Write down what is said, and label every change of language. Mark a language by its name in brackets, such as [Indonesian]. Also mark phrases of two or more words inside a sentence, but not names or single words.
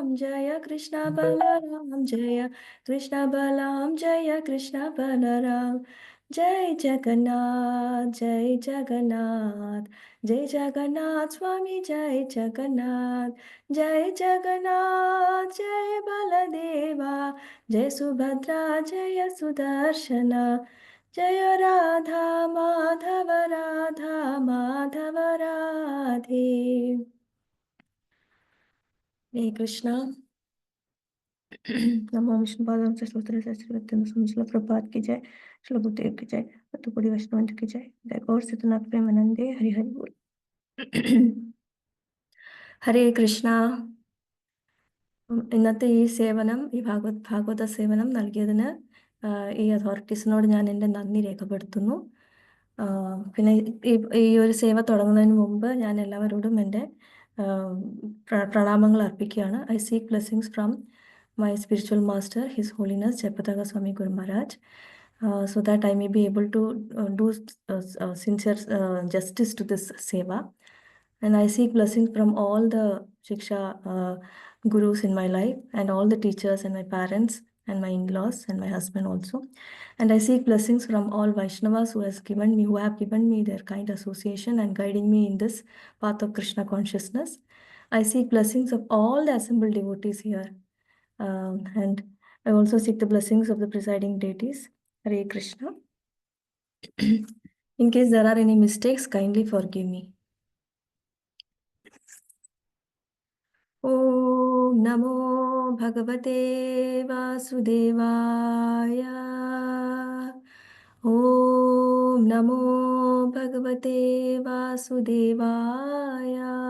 [Hindi] जय कृष्ण बलराम, जय कृष्ण बलराम जय कृष्ण बलराम, जय जगन्नाथ जय जगन्नाथ, जय जगन्नाथ स्वामी जय जगन्नाथ, जय जगन्नाथ जय बलदेवा, जय सुभद्रा जय सुदर्शना, जय राधा माधव राधे। हरे कृष्णा। नमो विष्णुपादाय कृष्ण श्रील प्रभात की जय, श्री गुरुदेव की जय, पतुपुड़ी वैष्णव की जय, जय गौर सिद्धनाथ प्रेमानंदे, हरि हरि बोल। [Malayalam] ഹരേ കൃഷ്ണ. ഇന്നത്തെ ഈ സേവനം, ഈ ഭാഗവത സേവനം നൽകിയതിന് ഈ അതോറിറ്റീസിനോട് ഞാൻ എൻ്റെ നന്ദി രേഖപ്പെടുത്തുന്നു. പിന്നെ ഈ ഒരു സേവ തുടങ്ങുന്നതിന് മുമ്പ് ഞാൻ എല്ലാവരോടും എൻ്റെ പ്രണാമങ്ങൾ അർപ്പിക്കുകയാണ്. [English] I seek blessings from my spiritual master, His Holiness Jayapataaka Swami Guru Maharaj, so that I may be able to do sincere justice to this seva. And I seek blessings from all the Shiksha gurus in my life, and all the teachers, and my parents, and my in-laws, and my husband also. And I seek blessings from all Vaishnavas who have given me their kind association and guiding me in this path of Krishna consciousness. I seek blessings of all the assembled devotees here. And I also seek the blessings of the presiding deities. Hare Krishna. In case there are any mistakes, kindly forgive me. [Sanskrit] ॐ नमो भगवते वासुदेवाय. ॐ नमो भगवते वासुदेवाय.